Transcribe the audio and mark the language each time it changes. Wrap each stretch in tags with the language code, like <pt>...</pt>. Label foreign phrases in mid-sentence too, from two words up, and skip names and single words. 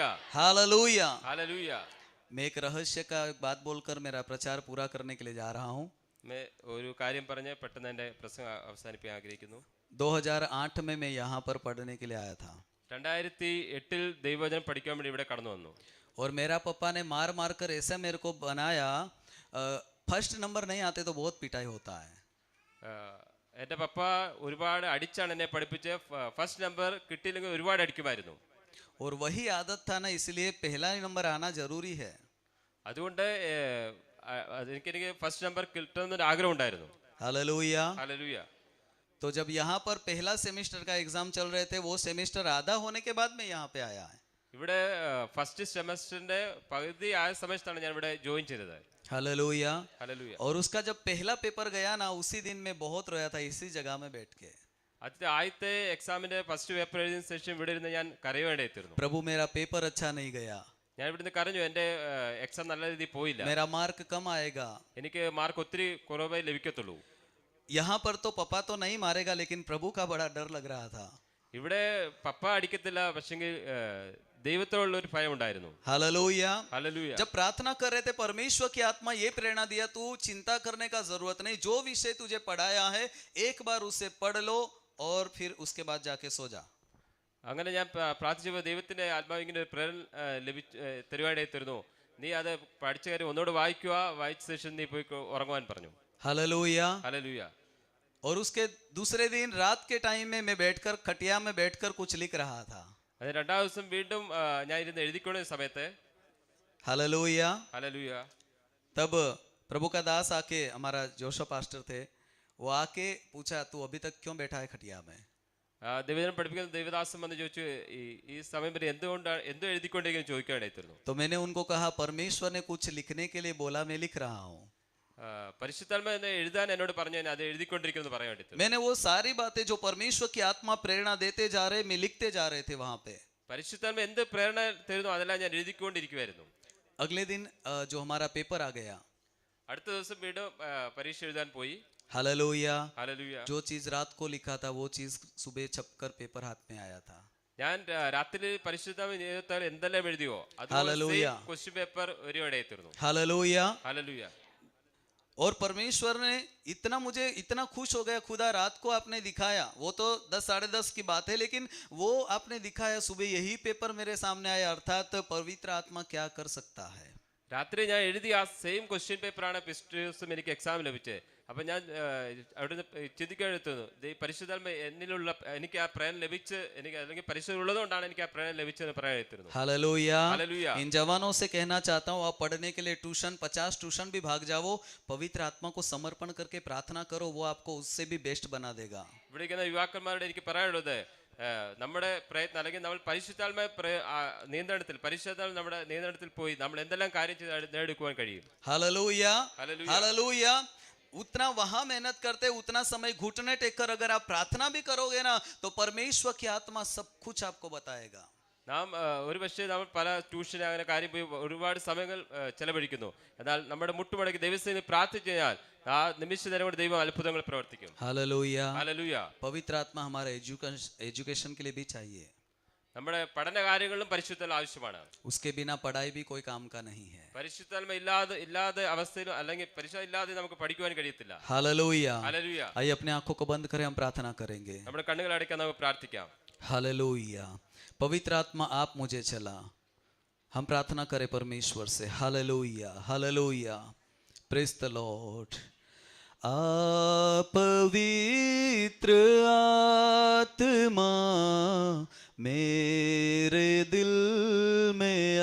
<hi>हालेलुया।</hi> <ml>ഹല്ലേലൂയ.</ml> <hi>मैं एक रहस्य का बात बोलकर मेरा प्रचार पूरा करने के लिए जा रहा हूँ।</hi> <ml>ഒരു കാര്യം പറഞ്ഞ് പെട്ടെന്ന് എൻ്റെ പ്രസംഗം അവസാനിപ്പിക്കാൻ ആഗ്രഹിക്കുന്നു.</ml> <hi>2008 में मैं यहाँ पर पढ़ने के लिए आया था</hi> <ml>2008 ദൈവവചനം പഠിക്കാൻ വേണ്ടി ഇവിടെ കടന്നു വന്നു.</ml> <hi>और मेरा पापा ने मार मार कर ऐसा मेरे को बनाया,</hi> <en>first number</en> <hi>नहीं आते तो बहुत पिटाई होता है।</hi> <ml>എൻ്റെ പപ്പ ഒരുപാട് അടിച്ചാണ് എന്നെ പഠിപ്പിച്ച്.</ml> <en>first number</en> <ml>കിട്ടിയില്ലെങ്കിൽ ഒരുപാട് അടിക്കുമായിരുന്നു.</ml> <hi>और वही आदत था ना, इसलिए पहला नंबर आना जरूरी है।</hi> <ml>അതുകൊണ്ട് എനിക്ക്</ml> <en>first number</en> <ml>കിട്ടണമെന്നൊരു ആഗ്രഹം ഉണ്ടായിരുന്നു.</ml> <hi>हालेलुया।</hi> <ml>ഹല്ലേലൂയ.</ml> <hi>तो जब यहाँ पर पहला सेमेस्टर का एग्जाम चल रहे थे, वो सेमेस्टर आधा होने के बाद मैं यहाँ पे आया है।</hi> <ml>ഇവിടെ ഫസ്റ്റ് സെമസ്റ്ററിന്റെ പകുതി ആയ സമയത്താണ് ഞാൻ ഇവിടെ ജോയിൻ ചെയ്തത്.</ml> <hi>हालेलुया।</hi> <ml>ഹല്ലേലൂയ.</ml> <hi>और उसका जब पहला पेपर गया ना, उसी दिन मैं बहुत रोया था इसी जगह में बैठ के।</hi> <ml>അതിന്റെ ആദ്യത്തെ എക്സാമിന്റെ</ml> <en>first paper</en> <ml>എഴുതിയ ശേഷം ഇവിടെ ഇരുന്ന് ഞാൻ കരയുവേണ്ടിയിരുന്നു.</ml> <hi>प्रभु मेरा पेपर अच्छा नहीं गया,</hi> <ml>ഞാൻ ഇവിടുന്ന് കരഞ്ഞു, എൻ്റെ എക്സാം നല്ല രീതിയിൽ പോയില്ല,</ml> <hi>मेरा मार्क कम आएगा।</hi> <ml>എനിക്ക് മാർക്ക് ഒത്തിരി കുറവായി ലഭിക്കത്തുള്ളൂ.</ml> <hi>यहाँ पर तो पापा तो नहीं मारेगा, लेकिन प्रभु का बड़ा डर लग रहा था।</hi> <ml>ഇവിടെ പപ്പ അടിക്കത്തില്ല, പക്ഷെങ്കിൽ ദൈവത്തോടുള്ള ഒരു ഭയം ഉണ്ടായിരുന്നു.</ml> <hi>हालेलुया।</hi> <ml>ഹല്ലേലൂയ.</ml> <hi>जब प्रार्थना कर रहे थे, परमेश्वर की आत्मा ये प्रेरणा दिया, तू चिंता करने का जरूरत नहीं, जो विषय तुझे पढ़ाया है एक बार उसे पढ़ लो और फिर उसके बाद जाके सो जा।</hi> <ml>അങ്ങനെ ഞാൻ പ്രാർത്ഥിച്ചപ്പോൾ ദൈവത്തിന്റെ ആത്മാവ് ഇങ്ങനെ ഒരു പ്രേരണ തരുവാനായി തരുന്നു. നീ അത് പഠിച്ച കാര്യം ഒന്നുകൂടെ വായിക്കുക, വായിച്ച ശേഷം നീ പോയി ഉറങ്ങുവാൻ പറഞ്ഞു.</ml> <hi>हालेलुया।</hi> <ml>ഹല്ലേലൂയ.</ml> <hi>और उसके दूसरे दिन रात के टाइम में मैं बैठकर खटिया में बैठकर कुछ लिख रहा था।</hi> <ml>അത് രണ്ടാം ദിവസം വീണ്ടും ഞാൻ ഇരുന്ന് എഴുതിക്കൊണ്ടിരുന്ന സമയത്ത്</ml> <hi>हालेलुया।</hi> <ml>ഹല്ലേലൂയ.</ml> <hi>तब प्रभु का दास आके, हमारा जोशो पास्टर थे, वो आके पूछा, तू अभी तक क्यों बैठा है खटिया में?</hi> <ml>ദൈവജനം പഠിപ്പിക്കുന്ന ദൈവദാസം വന്ന് ചോദിച്ചു, ഈ സമയം വരെ എന്തുകൊണ്ടാണ് എന്തോ എഴുതിക്കൊണ്ടിരിക്കുന്നു ചോദിക്കാനായി തരുന്നു.</ml> <hi>तो मैंने उनको कहा, परमेश्वर ने कुछ लिखने के लिए बोला, मैं लिख रहा हूँ।</hi> <ml>പരിശുദ്ധാത്മ എന്നെ എഴുതാൻ എന്നോട് പറഞ്ഞു, ഞാൻ അത് എഴുതിക്കൊണ്ടിരിക്കുന്നു പറയാൻ വേണ്ടി.</ml> <hi>मैंने वो सारी बातें जो परमेश्वर की आत्मा प्रेरणा देते जा रहे, मैं लिखते जा रहे थे वहां पे।</hi> <ml>പരിശുദ്ധാത്മ എന്ത് പ്രേരണ തരുന്നു അതെല്ലാം ഞാൻ എഴുതിക്കൊണ്ടിരിക്കുവായിരുന്നു.</ml> <hi>अगले दिन जो हमारा पेपर आ गया,</hi> <ml>അടുത്ത ദിവസം വീണ്ടും പരീക്ഷ എഴുതാൻ പോയി.</ml> <hi>हालेलुया।</hi> <ml>ഹല്ലേലൂയ.</ml> <hi>जो चीज रात को लिखा था वो चीज सुबह छपकर पेपर हाथ में आया था।</hi> <ml>ഞാൻ രാത്രി പരിശുദ്ധാത്മ ജീവിതത്താൽ എന്തെല്ലാം എഴുതിയോ ഹല്ലേലൂയ. അതുപോലെ</ml> <en>question paper</en> <ml>ഒരുപാട് തീർന്നു.</ml> <hi>हालेलुया।</hi> <ml>ഹല്ലേലൂയ.</ml> <hi>और परमेश्वर ने मुझे इतना खुश हो गया, खुदा रात को आपने दिखाया, वो तो 10 साढ़े 10 की बात है, लेकिन वो आपने दिखाया सुबह, यही पेपर मेरे सामने आया, अर्थात पवित्र आत्मा क्या कर सकता है।</hi> <ml>രാത്രി ഞാൻ എഴുതിയ ആ</ml> <en>same question</en> <ml>പേപ്പറാണ് പിറ്റേ ദിവസം എനിക്ക് എക്സാം ലഭിച്ചത്. അപ്പൊ ഞാൻ അവിടുന്ന് ചിന്തിക്കാൻ എടുത്തുന്നു, പരിശുദ്ധാത്മ എന്നിലുള്ള എനിക്ക് ആ പ്രേരണ ലഭിച്ച്, എനിക്ക് അല്ലെങ്കിൽ പരിശുദ്ധ ഉള്ളതുകൊണ്ടാണ് എനിക്ക് ആ പ്രേരണ ലഭിച്ചെന്ന് പറയാൻ എടുത്തിരുന്നു.</ml> <hi>हालेलुया। हालेलुया। इन जवानों से कहना चाहता हूँ, आप पढ़ने के लिए ट्यूशन 50 ट्यूशन भी भाग जाओ, पवित्र आत्मा को समर्पण करके प्रार्थना करो, वो आपको उससे भी बेस्ट बना देगा।</hi> <ml>ഇവിടെ ഇരിക്കുന്ന യുവാക്കന്മാരോട് എനിക്ക് പറയാനുള്ളത്, നമ്മുടെ പ്രയത്നം അല്ലെങ്കിൽ നമ്മൾ പരിശുദ്ധാത്മ നിയന്ത്രണത്തിൽ, പരിശുദ്ധാത്മ നമ്മുടെ നിയന്ത്രണത്തിൽ പോയി നമ്മൾ എന്തെല്ലാം കാര്യം ചെയ്ത് നേടിക്കുവാൻ കഴിയും.</ml> <hi>हालेलुया। हालेलुया। हालेलुया। उतना वहां मेहनत करते, उतना समय घुटने टेक कर अगर आप प्रार्थना भी करोगे ना, तो परमेश्वर की आत्मा सब कुछ आपको बताएगा।</hi> <ml>നാം ഒരു പക്ഷേ നമ്മൾ പല ട്യൂഷൻ അങ്ങനെ കാര്യം പോയി ഒരുപാട് സമയങ്ങൾ ചെലവഴിക്കുന്നു. എന്നാൽ നമ്മുടെ മുട്ടുമടക്കി ദൈവസേന പ്രാർത്ഥിച്ചു കഴിഞ്ഞാൽ ആ നിമിഷ നേരം കൊണ്ട് ദൈവം അത്ഭുതങ്ങൾ പ്രവർത്തിക്കും.</ml> <hi>हालेलुया।</hi> <ml>ഹല്ലേലൂയ.</ml> <hi>पवित्र आत्मा हमारे एजुकेशन के लिए भी चाहिए।</hi> <ml>നമ്മുടെ പഠന കാര്യങ്ങളിലും പരിശുദ്ധാത്മ ആവശ്യമാണ്.</ml> <hi>उसके बिना पढ़ाई भी कोई काम का नहीं है।</hi> <ml>പരിശുദ്ധാത്മ ഇല്ലാതെ അവസ്ഥയിലും അല്ലെങ്കിൽ പരിശുദ്ധ ഇല്ലാതെ നമുക്ക് പഠിക്കുവാൻ കഴിയത്തില്ല.</ml> <hi>हालेलुया।</hi> <ml>ഹല്ലേലൂയ.</ml> <hi>आइए अपने आंखों को बंद करें, हम प्रार्थना करेंगे।</hi> <ml>നമ്മുടെ കണ്ണുകൾ അടയ്ക്കാൻ നമുക്ക് പ്രാർത്ഥിക്കാം.</ml> <hi>हालेलुया। पवित्र आत्मा आप मुझे चला, हम प्रार्थना करें परमेश्वर से। हालेलुया, हालेलुया,</hi> <en>praise the lord.</en> <hi>आ पवित्र आत्मा मेरे दिल में</hi>